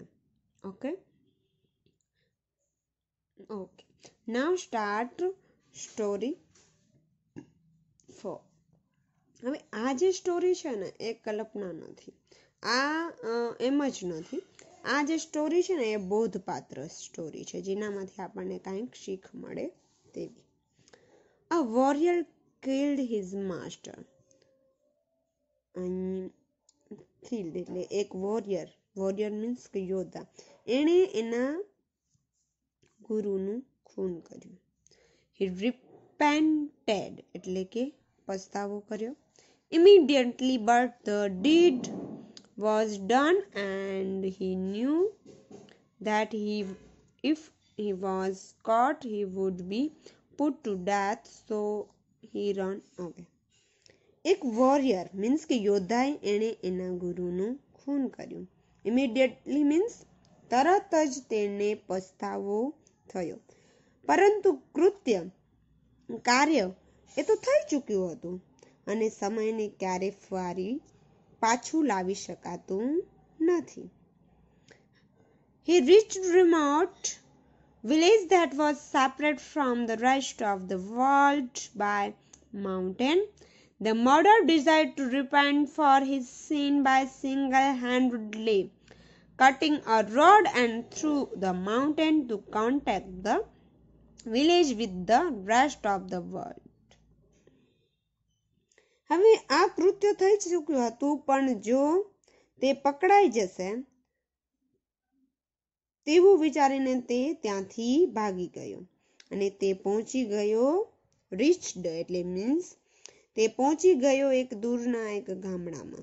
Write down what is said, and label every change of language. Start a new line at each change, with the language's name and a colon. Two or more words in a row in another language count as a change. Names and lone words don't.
English: Okay now start story 4.
Gujarati: હવે આ જે સ્ટોરી છે ને એ કલ્પના નથી, આ એમ જ નથી. આ જે સ્ટોરી છે ને એ બોધપાત્ર સ્ટોરી છે, જેનામાંથી આપણને કંઈક શીખ મળે તેવી.
English: A warrior killed his master.
Gujarati: Killed એટલે એક
English: warrior means
Gujarati: કે યોદ્ધા, એણે એના ગુરુનું ખૂન કર્યું.
English: He repented
Gujarati: એટલે કે પસ્તાવો કર્યો.
English: Immediately but the deed was done and he knew that if he was caught he would be put to death, so he ran away.
Gujarati: એક
English: warrior means
Gujarati: કે યોદ્ધાએ એણે એના ગુરુનું ખૂન કર્યું.
English: immediately means
Gujarati: તરત જ તેને પસ્તાવો થયો, પરંતુ કાર્ય એ તો થઈ ચૂક્યું હતું અને સમયને ક્યારે ફરી પાછું લાવી શકાતું નથી.
English: He reached remote village that was separate from the rest of the world by mountain. The murderer decided to repent for his sin by single-handedly cutting a road and through the mountain to contact the village with the rest of the world.
Gujarati: હવે આ કૃત્ય થઈ ચૂક્યું હતું, પણ જો તે પકડાઈ જશે તેવું વિચારીને તે ત્યાંથી ભાગી ગયો અને તે પહોંચી ગયો રીચ્ડ એટલે મીન્સ તે પહોંચી ગયો એક દૂરના એક ગામડામાં.